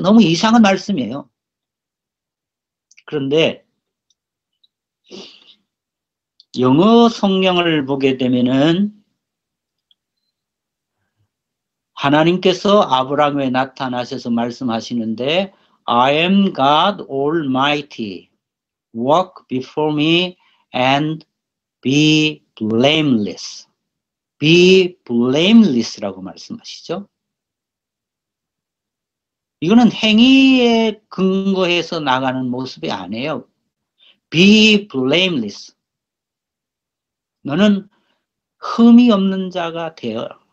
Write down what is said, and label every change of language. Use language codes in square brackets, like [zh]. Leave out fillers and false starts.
[ko] 너무 이상한 말씀이에요. 그런데 영어 성경을 보게 되면은 하나님께서 아브라함에 나타나셔서 말씀하시는데 [en] I am God Almighty. Walk before me and be blameless. Be blameless [ko] 라고 말씀하시죠. 이거는 행위에 근거해서 나가는 모습이 아니에요. [en] Be blameless. [ko] 너는 흠이 없는 자가 되어.